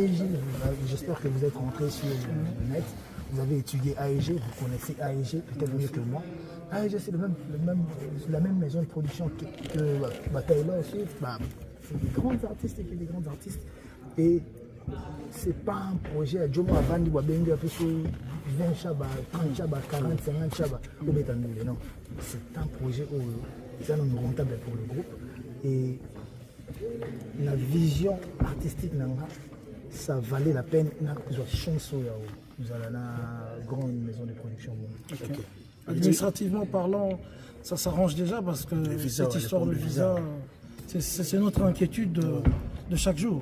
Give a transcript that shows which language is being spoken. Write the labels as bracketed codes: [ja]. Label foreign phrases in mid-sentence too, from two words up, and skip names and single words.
[fr] AEG, j'espère que vous êtes rentrés sur le net, vous avez étudié AEG, vous connaissez AEG peut-être mieux que moi. AEG c'est la même maison de production que Taylor Swift, c'est des grands artistes et des grands artistes. Et c'est pas un projet à Jomo Avandi ou à Bengue, 20 chaba, 30 chaba, 40, 50 chaba, ou Bétandoulé. Non, c'est un projet où c'est un homme rentable pour le groupe. Et la vision artistique, ça valait la peine. Nous avons une grande maison de production. Okay. Administrativement parlant, ça s'arrange déjà parce que cette histoire de visa, c'est notre inquiétude de chaque jour.